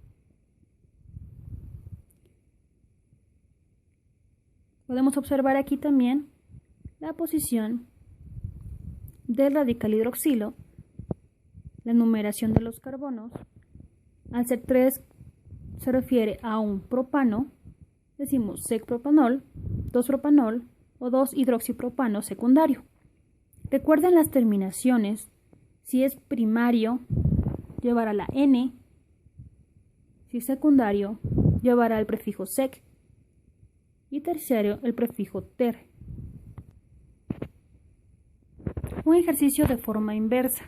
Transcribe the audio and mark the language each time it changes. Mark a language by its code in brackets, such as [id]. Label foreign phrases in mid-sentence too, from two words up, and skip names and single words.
[es] Podemos observar aquí también la posición del radical hidroxilo, la numeración de los carbonos. Al ser 3 se refiere a un propano, decimos sec-propanol, 2-propanol o 2-hidroxipropano secundario. Recuerden las terminaciones. Si es primario, llevará la N. Si es secundario, llevará el prefijo sec. Y terciario, el prefijo ter. Un ejercicio de forma inversa.